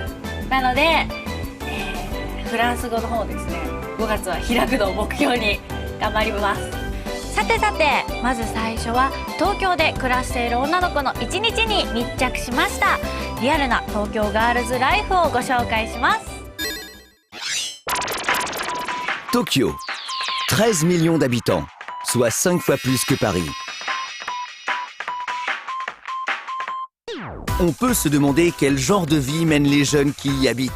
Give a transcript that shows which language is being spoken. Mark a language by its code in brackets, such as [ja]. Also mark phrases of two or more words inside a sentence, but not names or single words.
[ja] なので、フランス語の方ですね、5月は開くのを目標に頑張ります。さてさて、まず最初は東京で暮らしている女の子の一日に密着しました。リアルな東京ガールズライフをご紹介します。 [fr] Tokyo, 13 millions d'habitants, soit 5 fois plus que Paris. On peut se demander quel genre de vie mènent les jeunes qui y habitent.